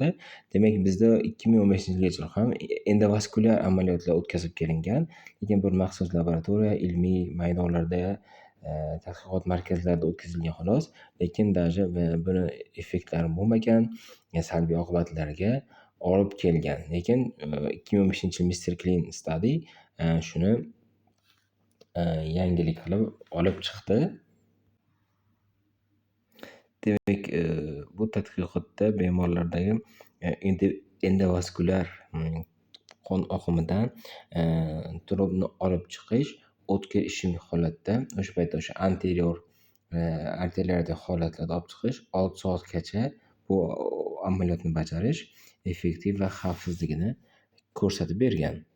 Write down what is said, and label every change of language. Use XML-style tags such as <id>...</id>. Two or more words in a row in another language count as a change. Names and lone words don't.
<uz>Demak, bizda 2015-yilgacha ham endovaskulyar amaliyotlar o'tkazib kelingan, lekin bir maxsus laboratoriya, ilmiy maydonlarda, tadqiqot markazlarida o'tkazilgan xolos. Lekin даже buni effektlari bo'lmagan, salbiy oqibatlarga olib kelgan. Lekin 2015-yil Mr. Clean study shuni yangilik qilib olib chiqdi. Demak, bu tadqiqotda bemorlardagi endovaskulyar qon oqimidan trombni olib chiqish o'tkir ishemik holatda, o'sha paytda o'sha anterior arteriyalardagi holatlarda olib chiqish 6 soatgacha bu amaliyotni bajarish effektiv va xavfsizligini ko'rsatib bergan.</uz>